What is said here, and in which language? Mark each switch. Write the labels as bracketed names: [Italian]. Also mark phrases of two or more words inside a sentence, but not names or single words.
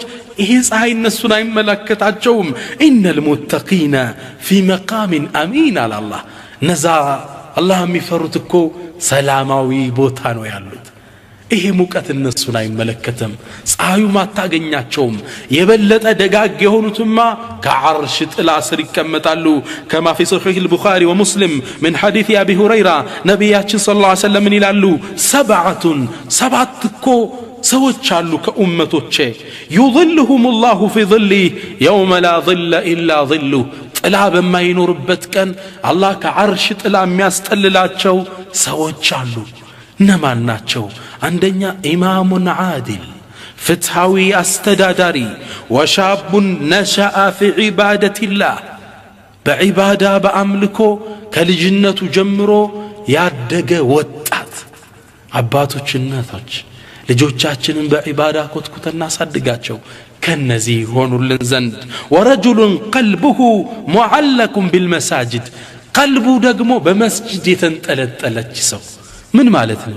[Amharic] ይሄ ፀሐይ እነሱን አይመለከታቸውም [Arabic] إن المتقين في مقام أمين [Amharic] አላህ ነዛ አላህ የሚፈሩት እኮ ሰላማዊ ቦታ ነው ያሉት ይሄ ሙቀት እነሱን አይመለከተም ፀሐዩ ማታገኛቸውም የበለጠ ደጋግ የሆኑትማ ከዓርሽ ጥላ ስር ይቀመጣሉ [Arabic] كما في صحيح البخاري ومسلم من حديث ابي هريره [Amharic] ነብያችን [Arabic] صلى الله عليه وسلم [Amharic] ይላሉ ሰባት እኮ ሰዎች አሉ ከኡመቶቼ [Arabic] يظلهم الله في ظله يوم لا ظل الا ظله [Amharic] ጥላ በማይኖርበት ቀን አላህ ከዓርሽ ጥላ የሚያስጠልላቸው ሰዎች አሉ። እነማን ናቸው? አንደኛ [Arabic] إمام عادل [Amharic] ፍትሃዊ አስተዳዳሪ፣ [Arabic] وشاب نشأ في عبادة الله [Amharic] በዒባዳ በአምልኮ ከልጅነቱ ጀምሮ ያደገ ወጣት። አባቶች እናቶች ልጆቻችንን በዒባዳ ኮትኩተና ሳድጋቸው ከነዚህ ሆኑልን ዘንድ። [Arabic] ورجل قلبه معلق بالمساجد [Amharic] ቀልቡ ደግሞ በመስጂድ የተንጠለጠለች ሰው። ምን ማለት ነው?